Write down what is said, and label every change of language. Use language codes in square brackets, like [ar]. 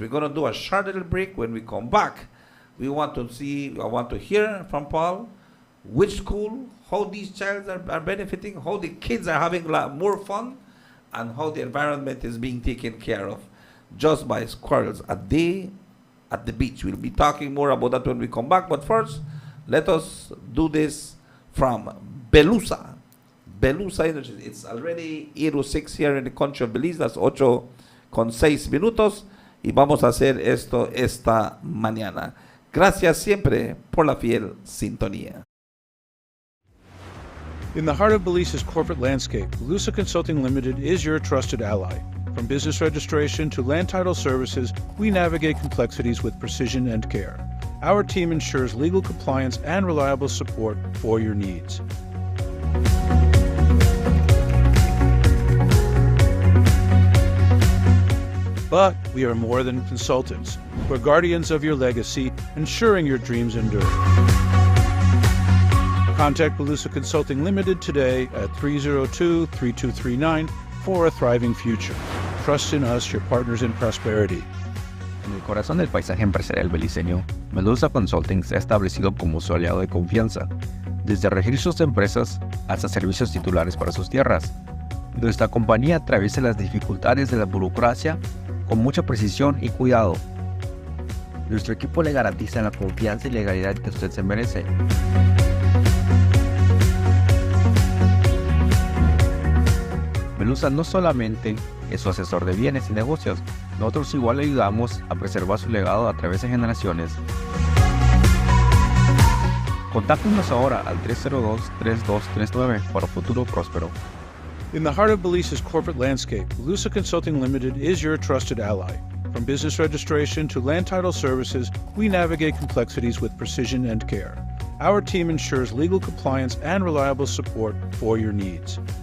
[en] We're going to do a short little break. When we come back, I want to hear from Paul which school, how these children are benefiting, how the kids are having more fun, and how the environment is being taken care of just by squirrels a day at the beach. We'll be talking more about that when we come back. But first, let us do this from Belusa. Belusa Energy. It's already 8:06 here in the country of Belize. That's 8:06 minutos. [es] Y vamos a hacer esto esta mañana. Gracias siempre por la fiel sintonía. [en] In the heart of Belize's corporate landscape, Belusa Consulting Limited is your trusted ally. From business registration to land title services, we navigate complexities with precision and care. Our team ensures legal compliance and reliable support for your needs. But we are more than consultants. We're guardians of your legacy, ensuring your dreams endure. Contact Belusa Consulting Limited today at 302-3239 for a thriving future. Trust in us, your partners in prosperity. [es] En el corazón del paisaje empresarial beliceño, Belusa Consulting se ha establecido como su aliado de confianza, desde regir sus empresas hasta servicios titulares para sus tierras. Nuestra compañía atraviesa las dificultades de la burocracia con mucha precisión y cuidado. Nuestro equipo le garantiza la confianza y legalidad que usted se merece. Belusa no solamente es su asesor de bienes y negocios, nosotros igual le ayudamos a preservar su legado a través de generaciones. Contáctenos ahora al 302-3239 para un futuro próspero. [en] In the heart of Belize's corporate landscape, Belusa Consulting Limited is your trusted ally. From business registration to land title services, we navigate complexities with precision and care. Our team ensures legal compliance and reliable support for your needs.